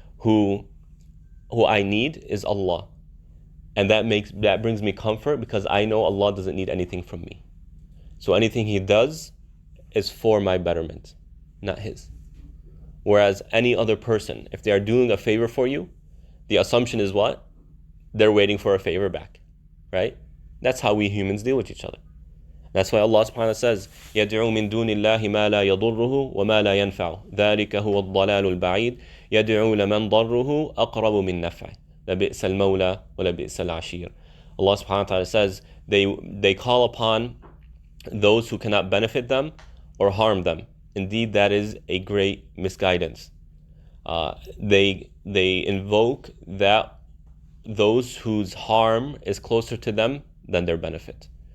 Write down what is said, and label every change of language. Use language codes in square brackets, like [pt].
[en] Who I need is Allah. And that brings me comfort because I know Allah doesn't need anything from me. So anything He does is for my betterment, not His. Whereas any other person, if they are doing a favor for you, the assumption is what? They're waiting for a favor back, right? That's how we humans deal with each other. That's why Allah subhanahu wa ta'ala says, [ar] يَدْعُو مِن دُونِ اللَّهِ مَا لَا يَضُرُّهُ وَمَا لَا يَنْفَعُ ذَلِكَ هُوَ الضَّلَالُ الْبَعِيدُ يَدْعُو لَمَنْ ضَرُّهُ أَقْرَبُ مِن نَفْعِهِ لَبِئْسَ الْمَوْلَى وَلَبِئْسَ الْعَشِيرُ. [en] Allah subhanahu wa ta'ala says, they call upon those who cannot benefit them or harm them. Indeed, that is a great misguidance. They invoke that those whose harm is closer to them than their benefit.